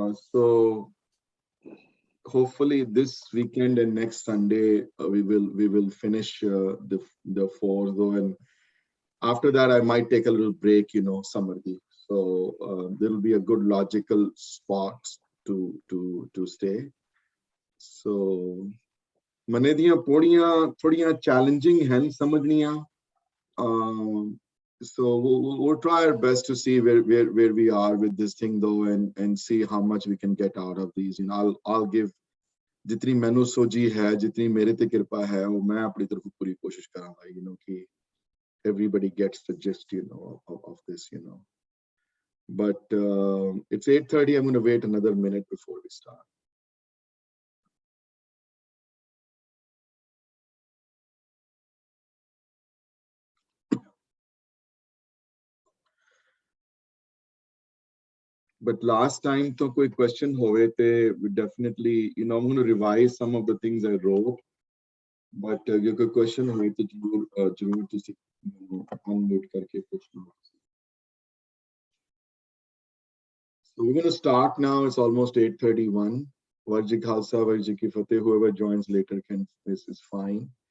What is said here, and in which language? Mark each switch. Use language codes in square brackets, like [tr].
[en] So hopefully this weekend and next Sunday we will finish the four though, and after that I might take a little break, Samarthi. So there will be a good logical spot to stay. [pa] So मने दियां पौड़ियां थोड़ियां challenging हैं समझनियां. [en] So we'll try our best to see where we are with this thing though, and see how much we can get out of these. I'll give [pa] जितनी मैनू सोची है, जितनी मेरे ते कृपा है, [hi] वो मैं अपनी तरफ पूरी कोशिश करूंगा, [en] कि everybody gets the gist, of this, But it's 8:30. I'm going to wait another minute before we start. But last time, [pa] तो कोई question होवे थे, [en] we definitely, I'm going to revise some of the things I wrote. [pa] But अगर कोई question होवे तो जरूर तुसी unmute करके पूछना. [en] So we're going to start now. It's almost 8:31. Varji Khalsa, Varji Ki Fateh. Whoever joins later this is fine.